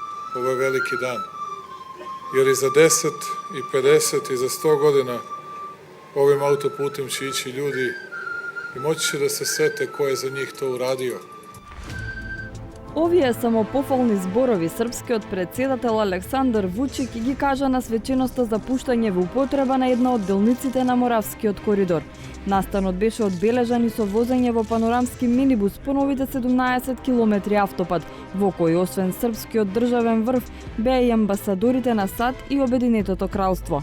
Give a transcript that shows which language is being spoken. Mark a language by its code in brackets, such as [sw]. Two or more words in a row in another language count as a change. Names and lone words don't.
[sr] ovo je veliki dan. Jer i za 10 i 50 i za 100 godina ovim autoputem će ići ljudi i moći će da se sete ko je za njih to uradio. [mk] Овие самопофални зборови српскиот председател Александар Вучик ги кажа на свеченоста за пуштање во употреба на една од делниците на Моравскиот коридор. Настанот беше одбележан и со возење во панорамски минибус по новите 17 километри автопат, во кој освен српскиот државен врв беа и амбасадорите на САД и Обединетото кралство.